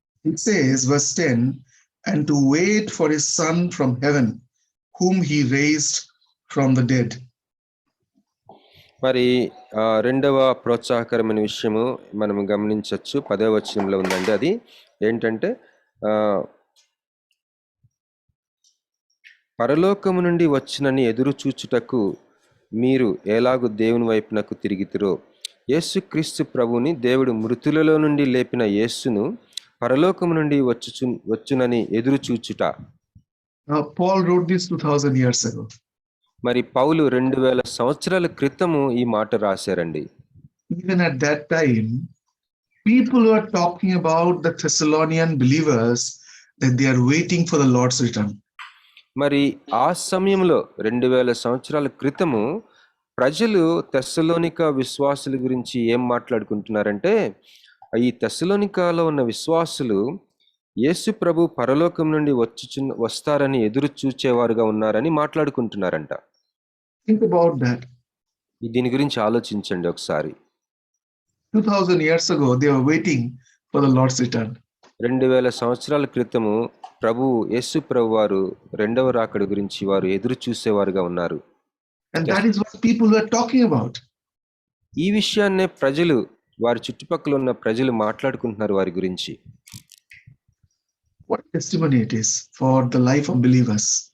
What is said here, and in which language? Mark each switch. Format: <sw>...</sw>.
<en>It says, verse 10, and to wait for his son from heaven, whom he raised from the dead.</en> <te>మరి రెండవ ప్రోత్సాహకరమైన విషయము మనం గమనించవచ్చు. 10వ వచనంలో ఉందండి. అది ఏంటంటే పరలోకము నుండి వచ్చినని ఎదురు చూచుటకు మీరు ఎలాగూ దేవుని వైపునకు తిరిగితిరో, యేసుక్రీస్తు ప్రభుని దేవుడు మృతులలో నుండి లేపిన యేసును పరలోకము నుండి వచ్చునని ఎదురు చూచుట.</te> <en>Paul wrote this 2000 years ago.</en> <te>మరి పౌలు 2000 సంవత్సరాల క్రితము ఈ మాట రాశారండి.</te> <en>Even at that time, people were talking about the Thessalonian believers that they are waiting for the Lord's return.</en> <te>మరి ఆ సమయంలో 2000 సంవత్సరాల క్రితము ప్రజలు తెస్సలోనిక విశ్వాసుల గురించి ఏం మాట్లాడుకుంటున్నారంటే, ఈ తెస్సలోనికలో ఉన్న విశ్వాసులు యేసు ప్రభు పరలోకం నుండి వస్తారని ఎదురు చూచేవారుగా ఉన్నారని మాట్లాడుకుంటున్నారంట.</te> <en>Think about that.</en> <te>దీని గురించి ఆలోచించండి ఒకసారి.</te> <en>2000 years ago, they were waiting for the Lord's return.</en> <te>2000 సంవత్సరాల క్రితము యేసు ప్రభు వారు రెండవ రాకడ గురించి వారు ఎదురు చూసేవారుగా ఉన్నారు.</te> <en>And that is what people were talking about.</en> <te>ఈ విషయాన్నే ప్రజలు, వారి చుట్టుపక్కల ఉన్న ప్రజలు మాట్లాడుకుంటున్నారు వారి గురించి.</te> <en>What testimony it is for the life of believers.</en>